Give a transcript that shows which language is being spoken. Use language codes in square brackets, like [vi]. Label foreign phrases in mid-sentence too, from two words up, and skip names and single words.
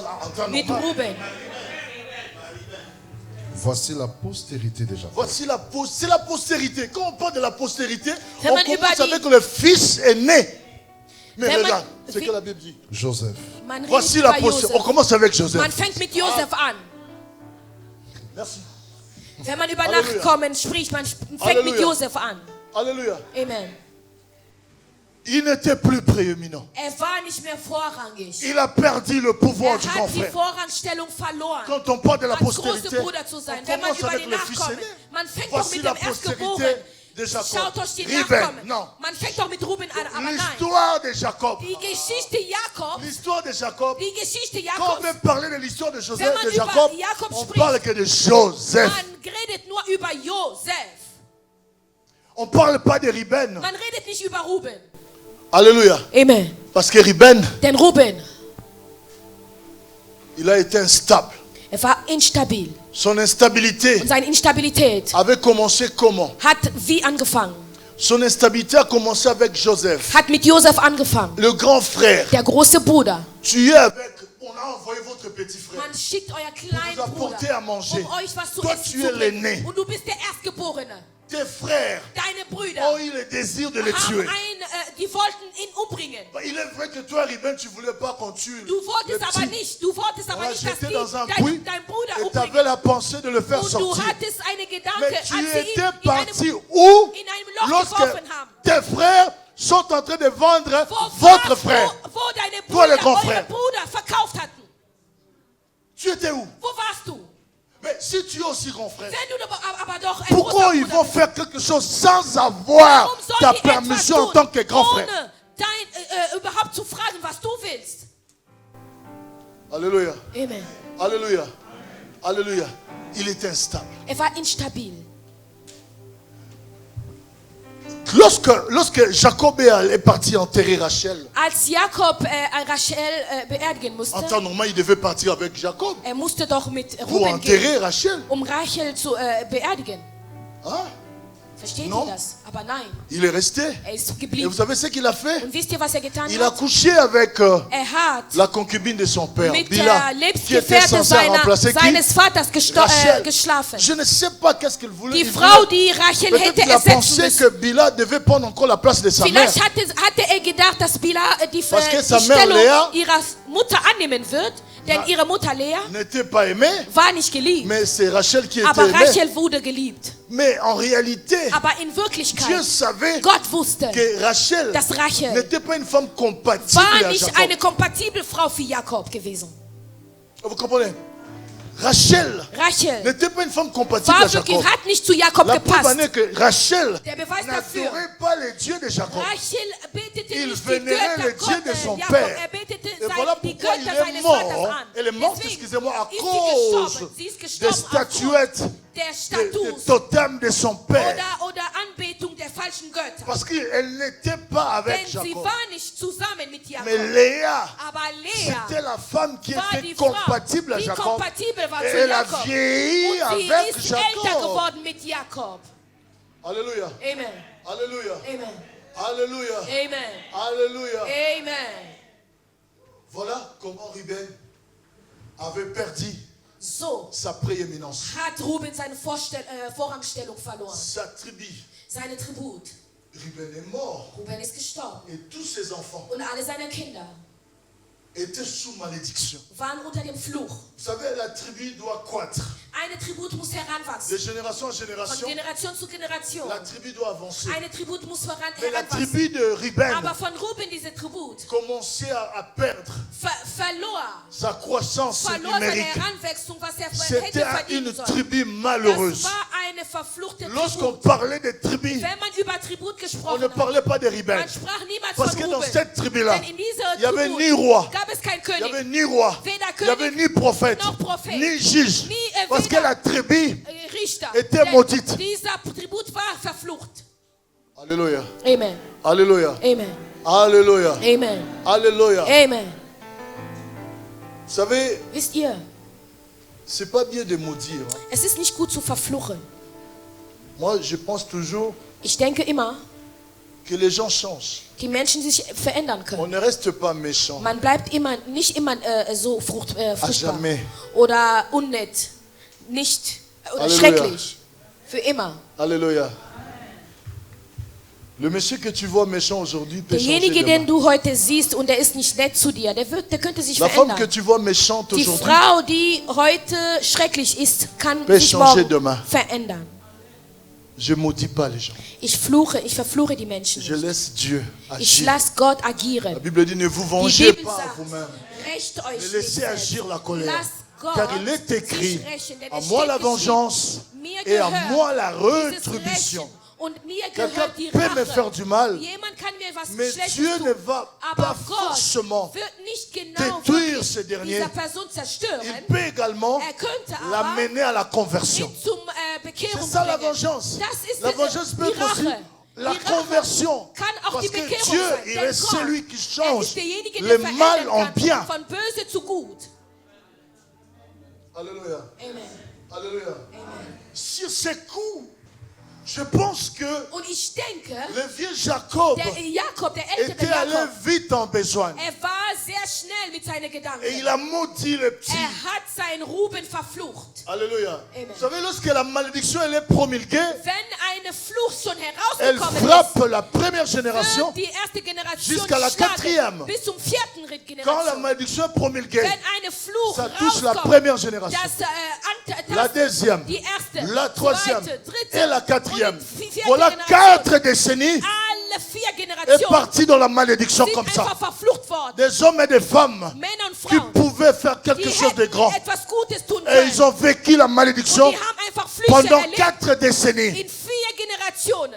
[de] mit Ruben. [fr] Voici la postérité de Jacob. C'est la postérité. Quand on parle de la postérité, on commence avec le fils aîné. Mais regarde, c'est que la Bible dit. Joseph. Voici la postérité. On commence avec Joseph. [de] Man fängt mit Josef an. [fr] Merci. [de] Wenn man über Nachkommen spricht, man fängt mit Josef an. [fr] Alléluia. Amen. Il n'était plus prééminent. [de] War nicht mehr vorrangig. [fr] Il a perdu le pouvoir du grand frère. [de] Die Vorrangstellung verloren. [fr] Quand on parle de la postérité, [de] wenn man über die Nachkommen, man fängt doch mit dem Erstgeborenen. Schaut euch die Nachkommen. [fr] Non. [de] Man fängt doch mit Ruben an, aber [fr] l'histoire de Jacob. [de] Die Geschichte Jakobs. [fr] L'histoire de Jacob. [de] Die Geschichte Jakobs. [fr] Quand on veut parler de l'histoire de Joseph, de Jacob, on parle que de Joseph. [de] Man redet nur über Joseph. [fr] On parle pas de Ruben. [de] Man redet nicht über Ruben. [fr] Alléluia. Amen. Parce que Ruben, [de] denn Ruben, [fr] il a été instable. [de] War instabil. [fr] Son instabilité [de] und seine Instabilität [fr] avait commencé comment? [de] Hat wie angefangen? [fr] Son instabilité a commencé avec Joseph. [de] Hat mit Josef angefangen. [fr] Le grand frère. [de] Der große Bruder. [fr] Tu es avec. On a envoyé votre petit frère. [de] Man schickt euer kleinen [fr] Bruder à manger. [de] Euch was zu [fr] Toi, [de] essen [fr] tu es l'aîné. [de] Und du bist der Erstgeborene. [fr] Tes frères [de] Deine Brüder [fr] ont eu le désir de le tuer. [de] Die wollten ihn umbringen. [fr] Il est vrai que toi, Ruben, tu voulais pas qu'on tue. [de] Du wolltest aber nicht, dass dein Bruder umbringen. [fr] Et tu avais la pensée de le faire sortir. [de] Du hattest eine Gedanke, [fr] mais tu étais parti où lorsque tes frères sont en train de vendre votre frère. Toi, le grand frère. Tu étais où? [de] Wo warst du? [fr] Mais si tu es aussi grand frère, pourquoi ils vont faire quelque chose sans avoir ta permission en tant que grand frère? [de] Überhaupt zu fragen, was du willst. [fr] Alléluia. Amen. Alléluia. Alléluia. Il est instable. [de] War instabil. [fr] Lorsque Jacob est parti enterrer Rachel, [de] als Jakob Rachel beerdigen musste, [fr] en temps normal, il devait partir avec Jacob [de] musste doch mit [fr] pour Ruben enterrer [de] gehen, Rachel. Rachel zu beerdigen. Ah? Versteht [fr] Non. [de] ihr das? Aber nein. [fr] Il est resté. [de] Ist [fr] Et [de] geblieben. [fr] vous savez ce qu'il a fait? [de] Und wisst ihr, was getan [fr] Il a [de] hat? [fr] couché avec [de] Hat [fr] la concubine de son père, [de] mit Bila, der [fr] qui était [de] Lebensgefährtin [fr] censée remplacer qui? [de] seines Vaters Rachel. geschlafen. [fr] Je ne sais pas qu'est-ce qu'il voulait. [de] Die Frau, die Rachel [fr] Peut-être [de] hätte [fr] qu'il a [de] ersetzen [fr] pensé [de] müssen. [fr] que Bila devait prendre encore la place de sa mère. [de] Vielleicht hatte gedacht, dass Bila die [fr] Parce que sa mère, [de] Stellung Léa, ihrer Mutter annehmen wird, denn ihre Mutter Lea [fr] n'était pas aimée, [de] war nicht geliebt. [fr] mais c'est Rachel qui était [de] Aber [fr] aimée. [de] Rachel wurde geliebt. [fr] Mais en réalité, [de] Aber in [fr] Dieu [de] Wirklichkeit, [fr] savait [de] Gott wusste, [fr] que Rachel [de] dass Rachel [fr] n'était pas une femme compatible [de] war [fr] à [de] nicht Jacob. eine kompatible Frau für Jakob gewesen. [fr] Vous comprenez? Rachel Rachel n'était pas une femme compatible à [de] war Jacob. wirklich, hat nicht zu Jakob [fr] La preuve en [de] gepasst. [fr] est que Rachel [de] Der Beweis dafür, [fr] n'adorait pas les dieux de Jacob. [de] Rachel betete [fr] Il [de] nicht die [fr] vénérait [de] Götter [fr] les dieux de son [de] Jakob, [fr] père. [de] betete [fr] Et voilà [de] die [fr] pourquoi il [de] Götter [fr] est [de] seines [fr] mort. [de] Vaters an. [fr] Elle est morte, [de] Deswegen [fr] excusez-moi, à [de] ist [fr] cause [de] sie ist [fr] des [de] gestorben [fr] statuettes, [de] der [fr] des [de] Status [fr] totems de son père. [de] oder Anbetung der falschen Götter. [fr] Parce qu'elle n'était pas avec [de] Denn sie Jacob. war nicht zusammen mit Jakob. [fr] Mais Léa, [de] Aber Lea [fr] c'était la femme qui [de] war [fr] était [de] die Frau, [fr] compatible à [de] die Jacob. kompatibel war [fr] Et [de] zu [fr] elle a [de] Jakob. [fr] vieilli [de] Und sie [fr] avec [de] ist älter [fr] Jacob. [de] geworden mit Jakob. [fr] Alléluia. Amen. Alléluia. Amen. Alléluia. Amen. Alléluia. Amen. Voilà comment Ruben avait perdu [de] So [fr] sa prééminence. [de] hat Ruben seine Vorrangstellung verloren. [fr] Sa tribu. [de] Seine Tribut. [fr] Ruben est mort. [de] Ruben ist gestorben. [fr] Et tous ses enfants [de] Und alle seine Kinder [fr] étaient sous malédiction. [de] waren unter dem Fluch. [fr] Vous savez, la tribu doit croître. [de] Eine Tribut muss heranwachsen. [fr] De génération en [de] Von [fr] génération, [de] Generation zu Generation. [fr] la tribu doit avancer. [de] Eine Tribut muss [fr] Mais la [de] heranwachsen. [fr] tribu de Ruben [de] Aber von Ruben diese Tribut [fr] commençait à perdre [de] verlor [fr] sa croissance [de] seine [fr] numérique. [de] Heranwachsung, was [fr] C'était [de] hätte verdienen [fr] une [de] sollen. [fr] tribu [de] Das [fr] malheureuse. [de] war eine verfluchte [fr] Lorsqu'on [de] Tribut. [fr] parlait des tribus, [de] Wenn man über Tribut [fr] on [de] gesprochen [fr] ne [de] hat, [fr] parlait pas des Ruben. [de] man sprach niemals [fr] Parce [de] von [fr] que dans [de] Ruben. [fr] cette tribu-là, [de] Denn in dieser [fr] il n'y avait [de] Tribut [fr] ni roi, [de] gab es keinen [fr] il n'y avait [de] König, [fr] ni roi, [de] weder [fr] il n'y avait [de] König [fr] ni prophète, [de] noch Prophet, [fr] ni juge. ni Parce que [de] weder [fr] la tribu [de] Richter. [fr] était [de] Denn [fr] maudite. [de] Dieser Tribut war verflucht. [fr] Alléluia. Amen. Alléluia. Amen. Alléluia. Amen. Alléluia. Amen. Vous savez, [de] Wisst ihr, [fr] c'est pas bien de maudire. Hein. [de] es ist nicht gut zu verfluchen. [fr] Moi, je pense toujours [de] Ich denke immer, [fr] que les gens changent. [de] die Menschen sich verändern [fr] On [de] können. [fr] ne reste pas méchant. [de] Man bleibt nicht immer so fruchtbar [fr] jamais. [de] oder unnett, nicht oder Halleluja. schrecklich. Für immer. [fr] Alléluia. Le monsieur que tu vois méchant aujourd'hui peut changer [de] Derjenige, den [fr] demain. [de] du heute siehst und der ist nicht nett zu dir, der könnte sich [fr] La femme que [de] verändern. [fr] tu vois méchante [de] Die [fr] aujourd'hui [de] Frau, die heute schrecklich ist, kann [fr] peut [de] sich [fr] changer [de] morgen [fr] demain. [de] verändern. [fr] Je maudis pas les gens. [de] Ich verfluche die Menschen [fr] Je [de] nicht. [fr] laisse Dieu [de] Ich [fr] agir. [de] lasse Gott [fr] La [de] agieren. [fr] Bible dit ne vous [de] Die [fr] vengez [de] Bibel [fr] pas [de] sagt, [fr] vous-même. [de] rächt euch [fr] Mais [de] nicht [fr] laissez [de] selbst. [fr] agir la colère. [de] Lasst Gott [fr] Car il est écrit, [de] sich rächen, denn [fr] à [de] es [fr] moi [de] steht [fr] la vengeance [de] geschrieben, mir [fr] et à [de] gehört [fr] moi la [de] dieses [fr] rétribution. [de] Rächen und mir [fr] Quelqu'un [de] gehört die [fr] peut me faire [de] Rache. [fr] du mal, [de] Jemand kann mir was [fr] mais [de] Schlechtes [fr] Dieu [de] tun, [fr] ne va [de] aber [fr] pas [de] Gott [fr] forcément [de] wird nicht genau [fr] détruire [de] wirklich [fr] ce dernier. [de] dieser Person zerstören. [fr] Il peut également [de] Könnte aber [fr] l'amener à la conversion. [de] ihn zum Bekehrung [fr] C'est ça la [de] bringen. [fr] vengeance. [de] Das ist [fr] La vengeance peut [de] die [fr] être aussi [de] Rache. [fr] la [de] Die Rache [fr] conversion. [de] kann auch [fr] Parce [de] die [fr] que [de] Bekehrung [fr] Dieu, [de] sein. [fr] il [de] Denn [fr] est [de] Gott, [fr] celui qui [de] er [fr] change [de] ist derjenige, [fr] le [de] der [fr] mal [de] verändern [fr] en [de] kann, [fr] bien. [de] von böse zu gut. [fr] Alléluia. Amen. Alléluia. Amen. Sur ces coups, je pense que [de] Und ich denke, [fr] le vieux Jacob [de] der Jakob, der ältere [fr] était allé [de] Jakob, [fr] vite en besoin. [de] er war sehr schnell mit seinen Gedanken. [fr] Et il a maudit le petit. [de] Er hat seinen Ruben verflucht. [fr] Alléluia. Amen. Vous savez, lorsque la malédiction elle est promulguée, [de] Wenn eine Fluch schon [fr] elle [de] herausgekommen [fr] frappe la première [de] ist, [fr] génération. [de] wird die erste Generation [fr] jusqu'à la quatrième. [de] schlagen, bis zum vierten [fr] Quand la [de] Generation. [fr] malédiction est promulguée, [de] Wenn eine Fluch [fr] ça touche la [de] rauskommt, [fr] première génération, [de] das [fr] la deuxième, [de] die erste, [fr] la troisième [de] zweite, dritte [fr] et la quatrième. [de] und die vierte [fr] Voilà [de] Generation. [fr] 4 décennies [de] Alle 4 [fr] est [de] Generationen [fr] parti dans la malédiction [de] sind [fr] comme ça. [de] einfach verflucht worden. [fr] Des hommes et des femmes [de] Männer und [fr] qui [de] Frauen, [fr] pouvaient faire quelque [de] die [fr] chose de [de] hätten [fr] grand. [de] etwas Gutes tun [fr] Et [de] können. [fr] ils ont vécu la [de] Und [fr] malédiction [de] die haben einfach Flüche [fr] pendant [de] erlebt [fr] 4 décennies. [de] in 4 Generationen.